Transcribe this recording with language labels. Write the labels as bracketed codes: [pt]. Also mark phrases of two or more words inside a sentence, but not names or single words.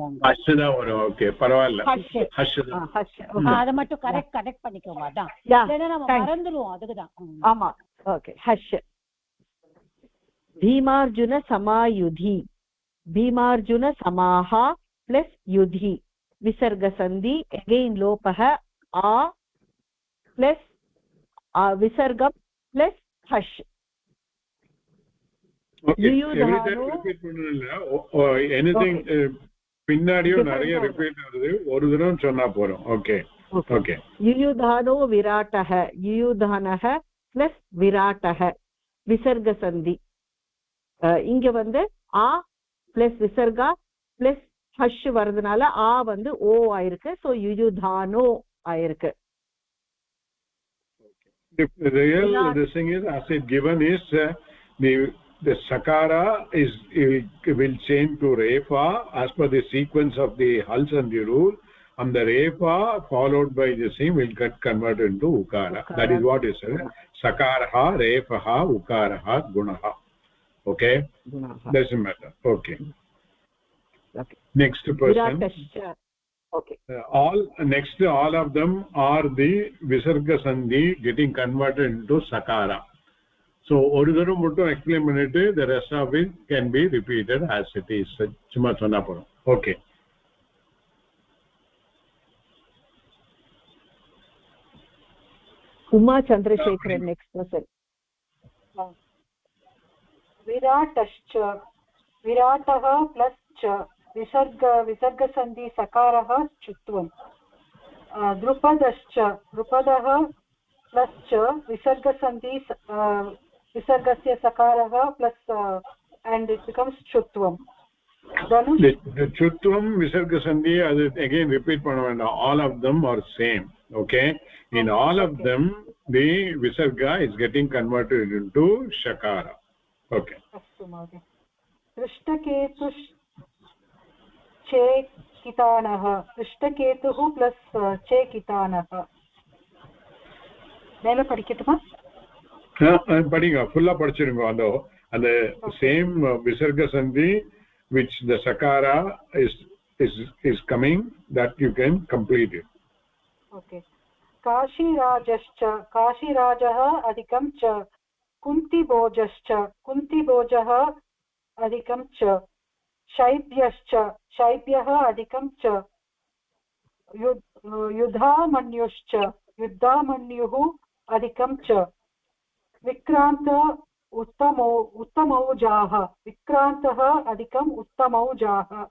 [ta] ஹஷ் தான் வரும். ஓகே, பரவாயில்ல. ஹஷ் தான். அத மட்டும் கரெக்ட் பண்ணிக்கோங்க. அதான். இல்லனா நம்ம மறந்துடுவோம், அதுக்கு தான். ஆமா. ஓகே. ஹஷ். [sa] भीमार्जुन समायुधि. भीमार्जुन समाः प्लस युधि. विसर्ग संधि अगेन लोपः. आ प्लस विसर्गम प्लस हश. [ta] எனிதிங் பின்னாடியும் நிறைய ரிப்பீட் ஆகுது, ஒரு தடவை சொன்னா போறோம். ஓகே ஓகே. [sa] युयुधानो विराटः। युयुधानः प्लस विराटः. [ta] விசர்க சந்தி. இங்க வந்து ஆ பிளஸ் விசர்கா பிளஸ் ஹஷ் வர்றதுனால ஆ வந்து ஓ ஆயிருக்கு. ஸோ யுயுதானோ ஆயிருக்கு. [en] The real this thing is as it given is the sakara is will change to refa as per the sequence of the huls and the rule, and the refa followed by the same will get converted into ukara. That is what is sakaraha, refaha, ukaraha, gunaha. Okay, doesn't matter. Okay. Next person. Okay. All of them are the visarga sandhi getting converted into sakara. So [ta] ஒரு தரம் மட்டும் எக்ஸ்ப்ளெயின் பண்ணிட்டு [en] the rest of it can be repeated as it is. [ta] சும்மா சொன்னா போறும். [en] Okay. Uma Chandrasekharan, next person. [sa] विराटश्च विराटः प्लस् च विसर्ग सन्धि सकारः चुत्वम् द्रुपदश्च द्रुपदः प्लस् च विसर्ग सन्धि विसर्गस्य सकारः प्लस् [en] and it becomes chutvam. The chutvam visarga sandhi again repeat panna, all of them are same. Okay, in all of them the visarga is getting converted into shakara. Okay. [sa] अस्तु महोदय. पृष्ठकेतुः चेकितानः पृष्ठकेतुः प्लस् चेकितानः [ta] மேல படிக்கட்டுமா? படிங்க, ஃபுல்லா படிச்சிருங்க. [en] அந்த same visarga sandhi which the sakara is coming, that you can complete it. Okay. [sa] काशीराजश्च काशीराजः अधिकं च कुन्तिभोजश्च कुन्तिभोजः अधिकं च शैब्यश्च शैब्यः अधिकं च युधामन्युश्च युधामन्युः अधिकं च विक्रान्त उत्तमौजाः विक्रान्तः अधिकम् उत्तमौजाः